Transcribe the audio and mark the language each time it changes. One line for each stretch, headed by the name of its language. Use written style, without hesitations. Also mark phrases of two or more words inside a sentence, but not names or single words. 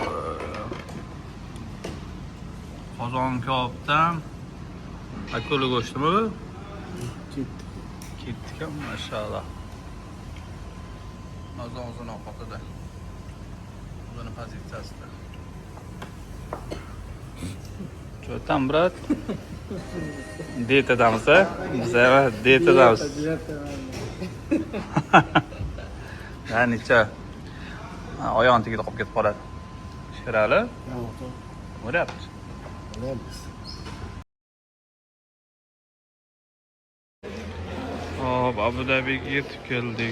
Uzbek: Qozon kabobdan akula go'shtimi bu? Ketdi. Mashallah. O'zini ovqatida. O'zini pozitsiyasida.
Russian: Что там, брат?
Uzbek: Dietadamiz, a? Biz dietadamiz. Necha? Oyog'ini tagida qolib ketib qoladi. Shirali? Bo'lyapti. Hop, Abu Dabiga yetib keldik.